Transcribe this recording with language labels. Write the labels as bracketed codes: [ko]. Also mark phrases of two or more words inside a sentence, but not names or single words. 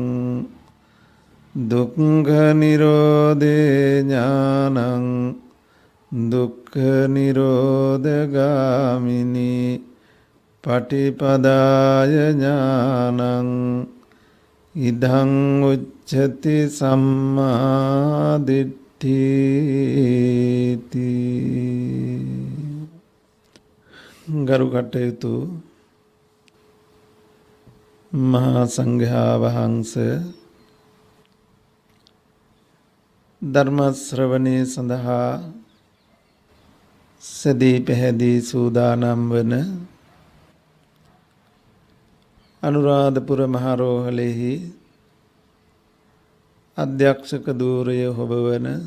[pi] දුක්ඛ නිරෝධේ ඥානං දුක්ඛ නිරෝධගාමිනී පටිපදාය ඥානං ඉදං උච්චති සම්මා දිට්ඨිති. [si] ගරු කටයුතු මහා සංඝයා වහන්සේ ධර්ම ශ්‍රවණේ සඳහා සදී පැහැදී සූදානම් වන අනුරාධපුර මහරෝහලෙහි අධ්‍යක්ෂක ධූරය හොබවන